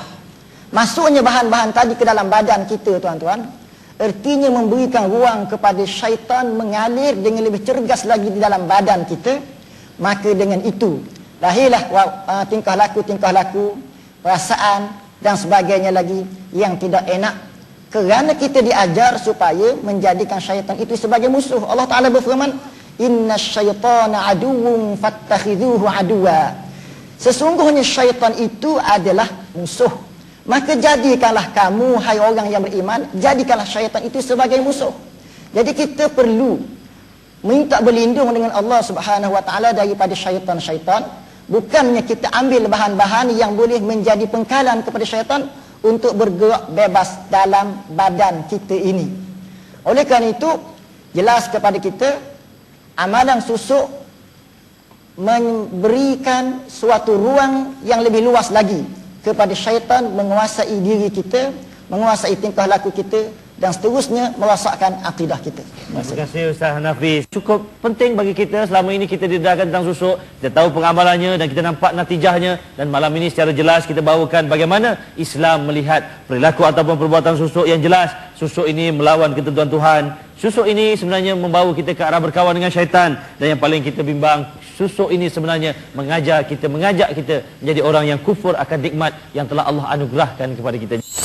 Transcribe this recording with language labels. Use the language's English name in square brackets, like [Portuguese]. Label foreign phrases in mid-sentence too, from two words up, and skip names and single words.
[Malay] Masuknya bahan-bahan tadi ke dalam badan kita, tuan-tuan, artinya memberikan ruang kepada syaitan mengalir dengan lebih cergas lagi di dalam badan kita. Maka dengan itu lahirlah tingkah laku, perasaan dan sebagainya lagi yang tidak enak, kerana kita diajar supaya menjadikan syaitan itu sebagai musuh. Allah Ta'ala berfirman, [Arabic] إن الشيطان عدو فاتخذوه عدوا. [Malay] Sesungguhnya syaitan itu adalah musuh. Maka jadikanlah kamu, hai orang yang beriman, jadikanlah syaitan itu sebagai musuh. Jadi kita perlu minta berlindung dengan [Arabic] الله سبحانه وتعالى [Malay] daripada syaitan-syaitan. Bukannya kita ambil bahan-bahan yang boleh menjadi pengkalan kepada syaitan untuk bergerak bebas dalam badan kita ini. Oleh kerana itu, jelas kepada kita, amalan susuk memberikan suatu ruang yang lebih luas lagi kepada syaitan menguasai diri kita, menguasai tingkah laku kita, dan seterusnya merosakkan akidah kita. Terima kasih Ustaz Hanafi. Cukup penting bagi kita. Selama ini kita didengarkan tentang susuk, kita tahu pengamalannya dan kita nampak natijahnya, dan malam ini secara jelas kita bawakan bagaimana Islam melihat perilaku ataupun perbuatan susuk yang jelas. Susuk ini melawan ketentuan Tuhan. Susuk ini sebenarnya membawa kita ke arah berkawan dengan syaitan, dan yang paling kita bimbang, susuk ini sebenarnya mengajak kita menjadi orang yang kufur akan nikmat yang telah Allah anugerahkan kepada kita.